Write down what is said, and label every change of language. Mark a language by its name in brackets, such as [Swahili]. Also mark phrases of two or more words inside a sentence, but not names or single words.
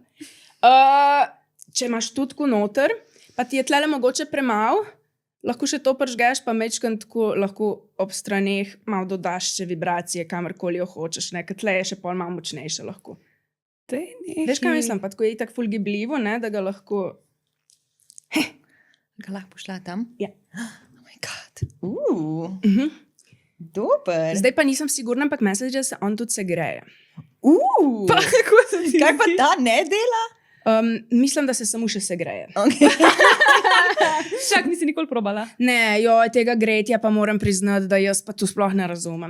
[Slovenian] Če imaš tu tako noter, pa ti je tlele mogoče premalo, lahko še to pržgeš, pa mečkam tako lahko ob straneh malo dodaš še vibracije, kamorkoli jo hočeš, ker tle je še pol malo močnejše lahko. Veš, kaj mislim? Pa tako je itak ful gibljivo, da ga lahko... Ga lahko pošla tam? Ja. [English] Oh my god. [Slovenian] Dober. Zdaj pa nisem sigurna, ampak mislim, da se on tudi segreje. Pa kako se ti kaj pa ta ne dela? Mislim, da se samo še segreje. Čak, nisi nikoli probala? Ne, tega gretja pa moram priznati, da jaz pa tu sploh ne razumem.